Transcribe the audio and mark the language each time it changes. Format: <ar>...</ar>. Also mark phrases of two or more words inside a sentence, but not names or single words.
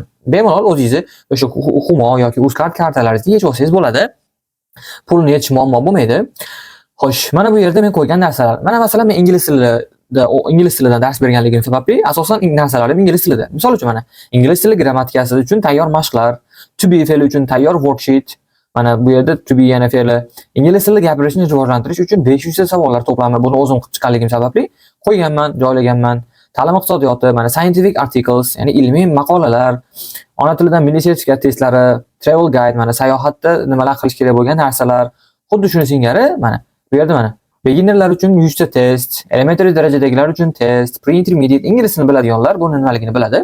<uz>Bemalol o'zingizni o'sha Humo yoki Uzcard kartalaringizni yechib olsangiz bo'ladi. Pulni yechish muammo bo'lmaydi. Xo'sh, mana bu yerda men qo'ygan narsalar. Mana masalan men ingliz tilidan dars berganligim sababli asosan narsalarim ingliz tilida. Misol uchun mana ingliz tili grammatikasi uchun tayyor mashqlar,</uz> <en>to be</en> <uz>fe'li uchun tayyor worksheet. Mana bu yerda</uz> <en>to be</en> <uz>yana fe'li. Ingliz tilida gapirishni rivojlantirish uchun 500 ta savollar to'plami. Buni o'zim qilib chiqqanligim sababli qo'yganman, joylaganman. Ta'lim iqtisodiyoti, mana</uz> <en>scientific articles,</en> <uz>ya'ni ilmiy maqolalar, ona tilidan milliy sertifikat testlari,</uz> <en>travel guide,</en> <uz>mana sayohatda nimalar qilish kerak bo'lgan narsalar, xuddi shuni singari mana bu yerda mana beginnerlar uchun 100 ta test, elementary darajadagilar uchun test, pre-intermediate ingliz tilini biladiganlar buni nimaligini biladi.</uz>